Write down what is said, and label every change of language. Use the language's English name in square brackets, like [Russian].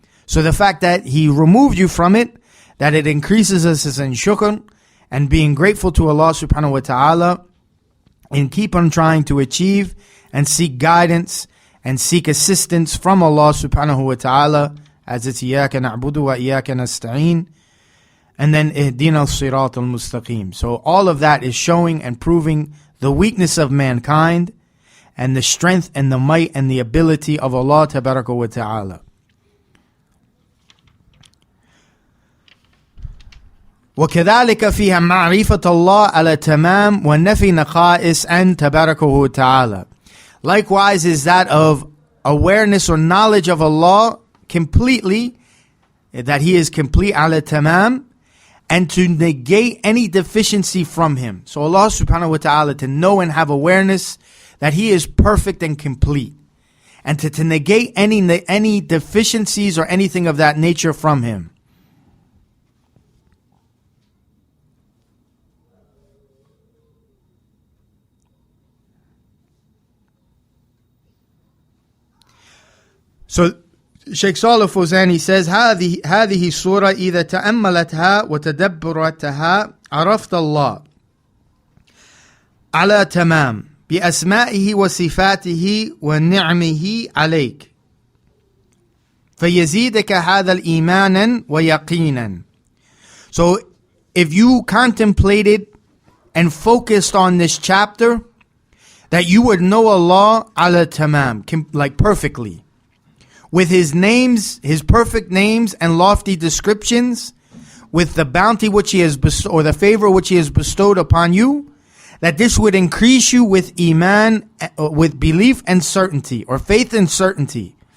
[English] So the fact that He removed you from it, that it increases us in shukr and being grateful to Allah subhanahu wa ta'ala, and keep on trying to achieve and seek guidance and seek assistance from Allah subhanahu wa ta'ala, as it's [Arabic] إِيَّاكَ نَعْبُدُ وَإِيَّاكَ نَسْتَعِينَ, [English] and then [Arabic] اهْدِنَا الصِّرَاطَ الْمُسْتَقِيمَ. [English] So all of that is showing and proving the weakness of mankind and the strength and the might and the ability of Allah tabaraka wa ta'ala. [Arabic] وكذلك فيها معرفة الله على تمام ونفي نقائص أن تباركه وتعالى. [English] Likewise is that of awareness or knowledge of Allah completely, that He is complete [Arabic] على تمام, [English] and to negate any deficiency from Him. So Allah subhanahu wa ta'ala, to know and have awareness that He is perfect and complete, and to negate any deficiencies or anything of that nature from Him. So Shaykh Saalih al-Fawzan says, [Arabic] هذه السورة إذا تأملتها وتدبرتها عرفت الله على تمام بأسمائه وصفاته ونعمه عليك فيزيدك هذا الإيمانا ويقينا. [English] So if you contemplated and focused on this chapter, that you would know Allah ala tamam, like perfectly, with His names, His perfect names and lofty descriptions, with the bounty which He has bestowed, or the favor which He has bestowed upon you, that this would increase you with iman, with belief and certainty, or faith and certainty.